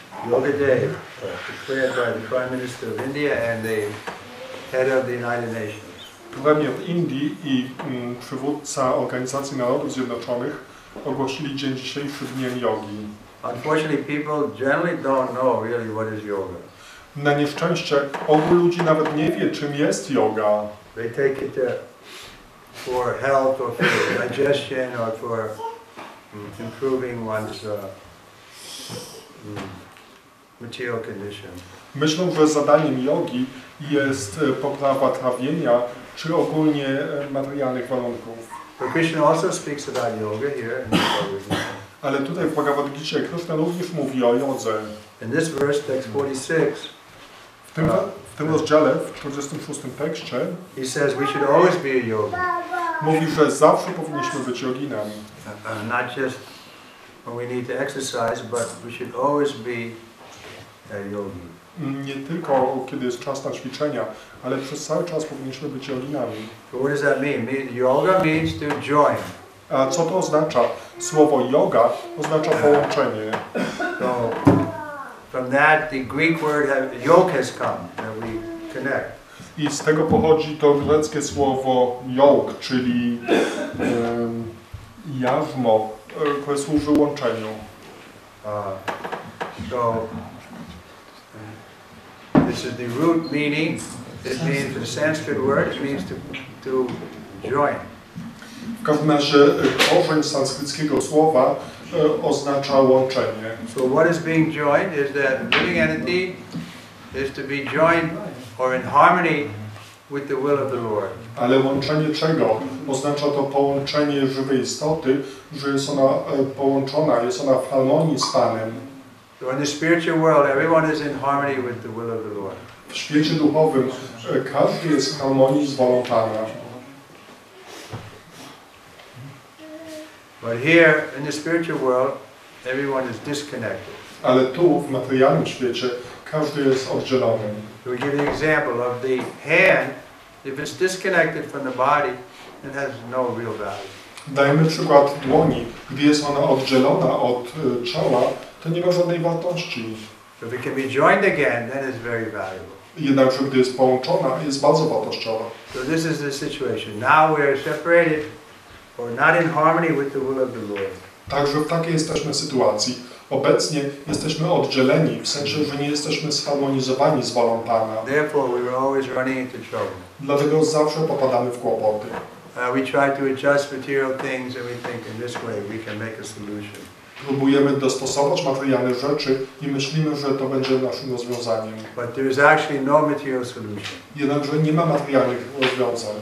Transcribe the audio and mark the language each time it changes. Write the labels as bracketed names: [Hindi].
[English] Yoga Day, declared by the Prime Minister of India and the head of the United Nations. [Polish] Premier Indii i przywódca Organizacji Narodów Zjednoczonych ogłosili dzień dzisiejszy dniem jogi. [English] Unfortunately, people generally don't know really what is yoga. [Polish] Na nieszczęście ogół ludzi nawet nie wie, czym jest yoga. [English] They take it for health or for digestion or for improving one's material condition. [Polish] Myślą, że zadaniem jogi jest poprawa trawienia czy ogólnie materialnych warunków. [English] But Krishna also speaks about yoga here in this. [Polish] Ale tutaj w Bhagavad Gita Krishna również mówi o jodze. [English] In this verse, text 46, [Polish] w tym rozdziale, w 46 tekście, [English] he says we should always be a yogi. [Polish] Mówi, że zawsze powinniśmy być joginami. [English] Not just when we need to exercise, but we should always be a yogi. [Polish] Nie tylko kiedy jest czas na ćwiczenia, ale przez cały czas powinniśmy być joginami. [English] So what does that mean? Yoga means to join. [Polish] A co to oznacza? Słowo yoga oznacza połączenie. [English] So from that the Greek word yoke has come, that we connect. [Polish] I z tego pochodzi to greckie słowo yoke, czyli jarzmo, które służy łączeniu. [English] So this is the root meaning. It means the Sanskrit word. It means to join. [Polish] W każdym razie korzeń sanskryckiego słowa oznacza łączenie. [English] So what is being joined is that living entity is to be joined or in harmony with the will of the Lord. [Polish] Ale łączenie czego? Oznacza to połączenie żywej istoty, że jest ona połączona, jest ona w harmonii z Panem. [English] So in the spiritual world, everyone is in harmony with the will of the Lord. [Polish] W świecie duchowym każdy jest w harmonii z wolą Pana. [English] But here in the spiritual world, everyone is disconnected. [Polish] Ale tu w materialnym świecie każdy jest oddzielony. [English] So we give the example of the hand. If it's disconnected from the body, it has no real value. [Polish] Dajmy przykład dłoni. Gdy jest ona oddzielona od ciała, to nie ma żadnej wartości. [English] If it can be joined again, then it's very valuable. [Polish] Jednakże gdy jest połączona, jest bardzo wartościowa. [English] So this is the situation. Now we are separated or not in harmony with the will of the Lord. [Polish] Także w takiej jesteśmy sytuacji. Obecnie jesteśmy oddzieleni, w sensie, że nie jesteśmy zharmonizowani z wolą Pana. [English] Therefore, we are always running into trouble. [Polish] Dlatego zawsze popadamy w kłopoty. [English] We try to adjust material things and we think in this way we can make a solution. [Polish] Próbujemy dostosować materialne rzeczy i myślimy, że to będzie naszym rozwiązaniem. [English] But there is actually no material solution. [Polish] Jednakże nie ma materialnych rozwiązań.